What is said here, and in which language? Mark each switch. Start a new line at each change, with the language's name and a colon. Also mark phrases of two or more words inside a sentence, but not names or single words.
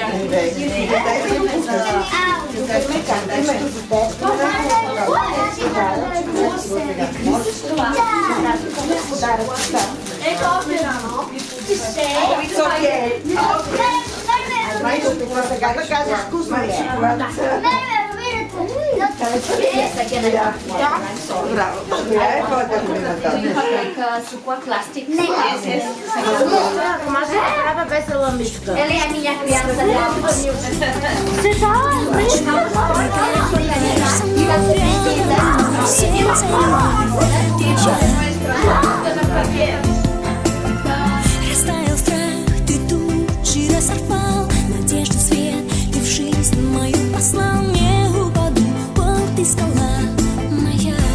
English: It's okay. plastic.
Portuguese: Ele é minha criança. Você
Russian: Растаял страх, ты тучи рассорвал, надежда свет, ты в жизнь мою послал, не упаду, вот ты скала моя.